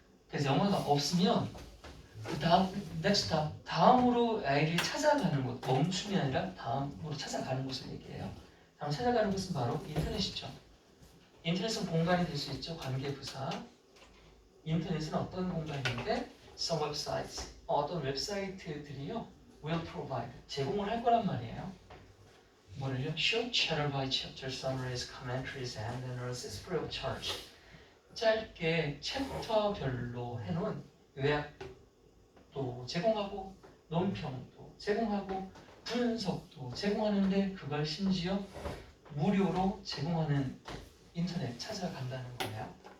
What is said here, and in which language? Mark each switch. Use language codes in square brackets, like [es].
[ko] 그래서 영화가 없으면 그 다음 next 다음으로 아이들이 찾아가는 곳 멈춤이 아니라 다음으로 찾아가는 곳을 얘기해요. 다음 찾아가는 곳은 바로 인터넷이죠. 인터넷은 공간이 될 수 있죠. 관계부사. 인터넷은 어떤 공간인데 [en] some websites [ko] 어떤 웹사이트들이요 [en] will provide [ko] 제공을 할 거란 말이에요. 뭐를요? [en] Short chapter by chapter summaries, commentaries, and analysis free of charge. [ko] 짧게 챕터별로 해놓은 요약도 제공하고 논평도 제공하고 분석도 제공하는데 그걸 심지어 무료로 제공하는 인터넷 찾아간다는 거예요.